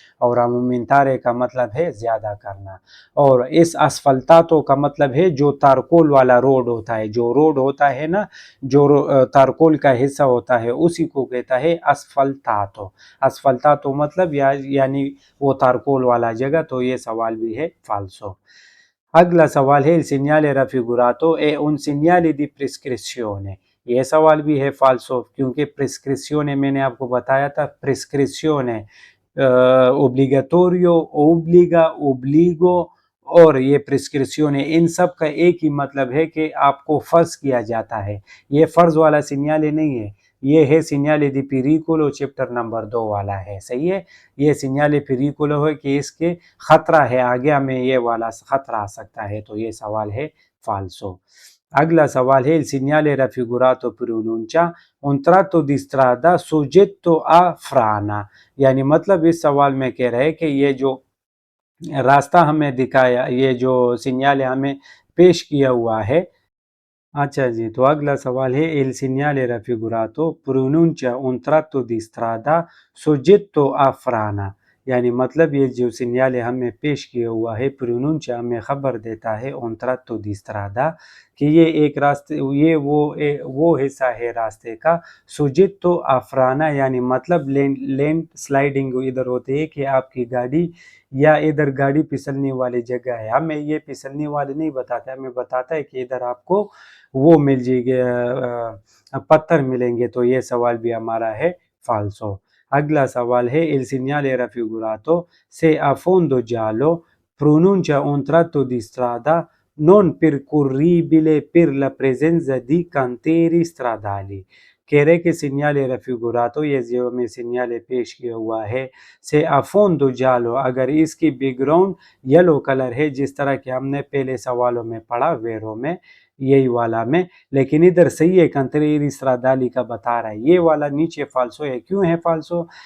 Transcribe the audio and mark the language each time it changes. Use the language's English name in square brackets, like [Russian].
[Hindi] और अमुमिनतारे का मतलब है ज्यादा करना। और इस असफलतातो का मतलब है जो तारकोल वाला रोड होता है, जो रोड होता है ना, जो तारकोल का हिस्सा होता है उसी को कहता है असफलतातो। असफलतातो मतलब यानी वो तारकोल वाला जगह। तो ये सवाल भी है फाल्सो। अगला सवाल है, [Italian] il segnale raffigurato è un segnale di prescrizione। [Hindi] ये सवाल भी है फाल्सो, क्योंकि प्रिस्क्रिप्शियोने मैंने आपको बताया था, प्रिस्क्रिप्शियोने ओब्लिगाटोरियो, ओब्लिगा, ओब्लिगो और ये प्रिस्क्रिप्शियोने, इन सब का एक ही मतलब है कि आपको फर्ज किया जाता है। ये फर्ज वाला सिग्नाले नहीं है, ये है सिग्नाले दी पेरिकोलो चैप्टर नंबर 2 वाला है, सही है। ये सिग्नाले पेरिकोलो है कि इसके खतरा है, आगे हमें ये वाला खतरा आ सकता है। तो ये सवाल है फाल्सो। अगला सवाल है, [Italian] il segnale raffigurato pronuncia un tratto di strada soggetto a frana। [Hindi] यानी मतलब इस सवाल में कह रहे हैं कि ये जो रास्ता हमें दिखाया, ये जो सिग्नाल हमें पेश किया हुआ है। अच्छा जी, तो अगला सवाल है, [Italian] il segnale raffigurato pronuncia un tratto di strada soggetto a frana। [Hindi] यानी मतलब ये जो सिग्नाल हमें पेश किया हुआ है, प्रोनुंचा हमें खबर देता है [Italian] un tratto di strada [Hindi] कि ये एक रास्ते, ये वो हिस्सा है रास्ते का, [Italian] soggetto a frana [Hindi] यानी मतलब लेन स्लाइडिंग इधर होती है कि आपकी गाड़ी या इधर गाड़ी फिसलने वाली जगह है। हमें ये फिसलने वाली नहीं बताता, हमें बताता है कि इधर आपको वो मिल जाएगी, पत्थर मिलेंगे। तो ये सवाल भी हमारा है फाल्सो। अगला सवाल है, [Italian] il segnale raffigurato se a fondo giallo pronuncia un tratto di strada non percorribile per la presenza di cantieri stradali। [Hindi] कह रहे कि सिग्नाले रफिगुरातो, ये जो हमें सिग्नाले पेश किया हुआ है, से अफोंदो जालो, अगर इसकी बैकग्राउंड येलो कलर है, जिस तरह के हमने पहले सवालों में पढ़ा वेरो में, यही वाला में, लेकिन इधर सही है, कंतरेरी स्त्रादाली का बता रहा है, ये वाला नीचे फाल्सो है। क्यों है फाल्सो?